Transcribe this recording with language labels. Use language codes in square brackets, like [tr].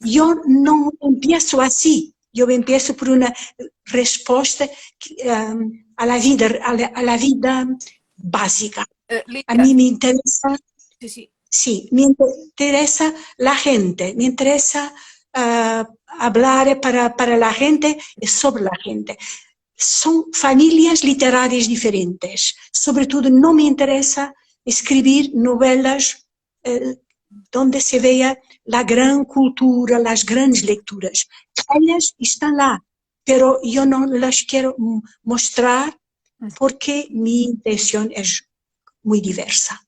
[pt] Eu não empiezo assim, eu empiezo por uma resposta a la vida básica. Lidia, [es] A mí me interesa, sí, sí. sí, me interesa la gente, me interesa hablar para la gente y sobre la gente. [pt] São famílias literárias diferentes. Sobretudo, não me interessa escrever novelas onde se veja a grande cultura, as grandes leituras. Elas estão lá, pero eu não as quero mostrar porque minha intenção é muito diversa.